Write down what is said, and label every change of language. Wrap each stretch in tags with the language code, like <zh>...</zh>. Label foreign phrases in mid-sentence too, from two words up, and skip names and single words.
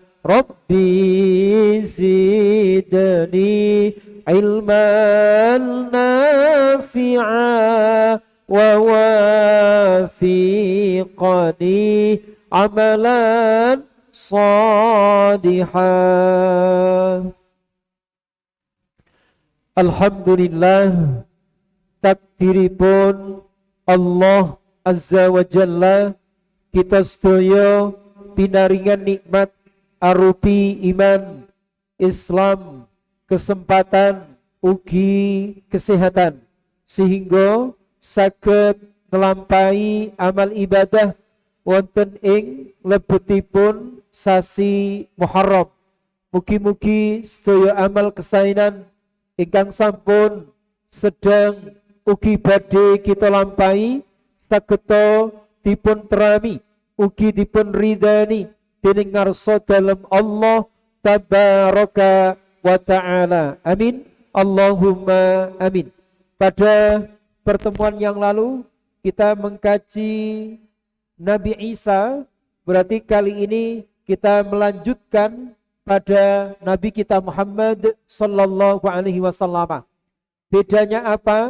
<ar>رب زدني علما نافعا ووفقني عملا صالحا. الحمد لله، takdiripun الله عز وجل,</ar> <jv>kita sedaya pinaringan nikmat arupi iman, Islam, kesempatan ugi kesehatan, sehingga saged nglampahi amal ibadah wonten ing lebetipun sasi Muharram. Mugi-mugi sedaya amal kesainan ingkang sampun sedang ugi badhe kita lampahi sageta dipun terami ugi dipun ridani dening ngarsa dalem Allah</jv> <ar>تبارك وتعالى. آمين. اللهم آمين.</ar> <id>Pada pertemuan yang lalu kita mengkaji Nabi Isa, berarti kali ini kita melanjutkan pada Nabi kita Muhammad</id> <ar>صلى الله عليه وسلم.</ar> <id>Bedanya apa?</id>